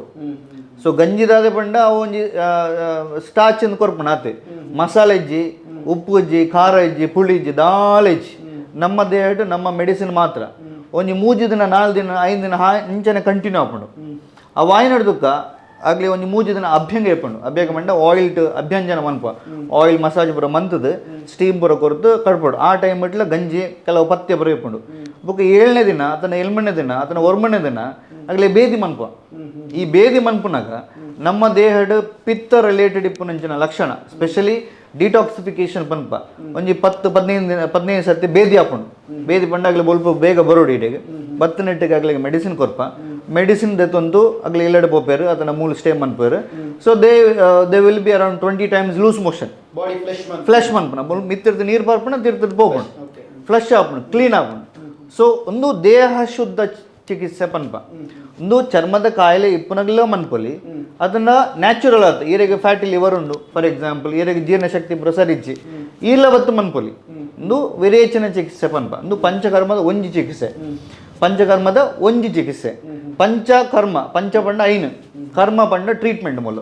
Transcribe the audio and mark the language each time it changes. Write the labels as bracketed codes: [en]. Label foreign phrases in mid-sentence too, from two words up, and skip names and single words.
[tcy] ಸೊ ಗಂಜಿದಾದ ಪಂಡ ಅವು ಒಂಜಿ ಸ್ಟಾಚ್ ಎಂದು ಕೊರ್ಪುಣ ಆತೆ ಮಸಾಲೆ ಇಜ್ಜಿ ಉಪ್ಪು ಇಜ್ಜಿ ಖಾರ ಇಜ್ಜಿ ಪುಳಿ ಇಜ್ಜಿ ದಾಲ ಇಜ್ಜಿ ನಮ್ಮ ದೇಹಟ್ ನಮ್ಮ ಮೆಡಿಸಿನ್ ಮಾತ್ರ ಒಂಜಿ 3 ದಿನ 4 ದಿನ 5 ದಿನ ಇಂಚನೆ ಕಂಟಿನ್ಯೂ ಆಪುಂಡು. ಆ ವಾಯು ನಡ್ದುಕ್ಕ ಆಗಲಿ ಒಂದು 3 ದಿನ ಅಭ್ಯಂಗ ಇಪ್ಪುಂಡು ಅಭ್ಯಂಗ ಮಂಡ ಆಯಿಲ್ ಅಭ್ಯಂಜನ ಮನ್ಪ [en] oil massage [tcy] ಪುರ ಮಂತದ್ದು ಸ್ಟೀಮ್ ಪುರ ಕೊರತು ಕಡ್ಪಡು ಆ ಟೈಮ್ ಬಿಟ್ಲ ಗಂಜಿ ಕೆಲವು ಪಥ್ಯ ಪುರ ಇಪ್ಪುಂಡು. ಬುಕ್ಕ 7ನೇ ದಿನ ಅಥವಾ 8ನೇ ದಿನ ಅಥವಾ 9ನೇ ದಿನ ಆಗಲೇ ಬೇದಿ ಮನ್ಪ. ಈ ಬೇದಿ ಮನ್ಪುನಾಗ ನಮ್ಮ ದೇಹದ ಪಿತ್ತ ರಿಲೇಟೆಡ್ ಇಪ್ಪುನಂಚಿನ ಲಕ್ಷಣ ಸ್ಪೆಷಲಿ ಡಿಟಾಕ್ಸಿಫಿಕೇಶನ್ ಪನ್ಪ ಒಂಜಿ 10-15 ಸರ್ತಿ ಬೇದಿ ಹಾಕೊಂಡು ಬೇದಿ ಪಂಡಾಗಲಿ ಬೊಲ್ಪ ಬೇಗ ಬರೋಡಿ ಇಡೆಗೆ ಬತ್ತು ನೆಟ್ಟಿಗೆ ಆಗ್ಲಿಗೆ ಮೆಡಿಸಿನ್ ಕೊರ್ಪ ಮೆಡಿಸಿನ್ ದೆತ್ತೊಂದು ಆಗ್ಲಿ ಇಲ್ಲಡೆ ಪೋಪೇರು ಅದನ್ನ ಮೂಲ ಸ್ಟೇ ಮನ್ಪೇರು. ಸೊ [en] they will be around 20 times loose motion [tcy] ಫ್ಲೆಶ್ ಮನ್ಪನ ಮಿತ್ತಿರ್ದು ನೀರು ಪಾರ್ಪಣ ತಿರ್ತಿರ್ದು ಹೋಗ್ಕೊಂಡು ಫ್ಲಶ್ ಆಪಣ ಕ್ಲೀನ್ ಆಪಣ. ಸೊ ಒಂದು ದೇಹ ಶುದ್ಧ ಚಿಕಿತ್ಸೆ ಪನ್ಪ ಒಂದು ಚರ್ಮದ ಕಾಯಿಲೆ ಇಪ್ಪುನಗಲ ಮನ್ಪೊಲಿ ಅದನ್ನ ನ್ಯಾಚುರಲ್ ಆತ ಈರೆಗೆ [en] fatty liver [tcy] ಉಂಡು [en] for example [tcy] ಈರೆಗೆ ಜೀರ್ಣಶಕ್ತಿ ಪ್ರಸರಿಸಿ ಇಲ್ಲ ಬತ್ತು ಮನ್ಪೊಲಿ ಒಂದು ವಿರೇಚನ ಚಿಕಿತ್ಸೆ ಪನ್ಪ ಒಂದು ಪಂಚಕರ್ಮದ ಒಂಜಿ ಚಿಕಿತ್ಸೆ ಪಂಚಕರ್ಮ ಪಂಚ ಪಂಡ ಐನು ಕರ್ಮ ಪಂಡ ಟ್ರೀಟ್ಮೆಂಟ್ ಮೂಲ.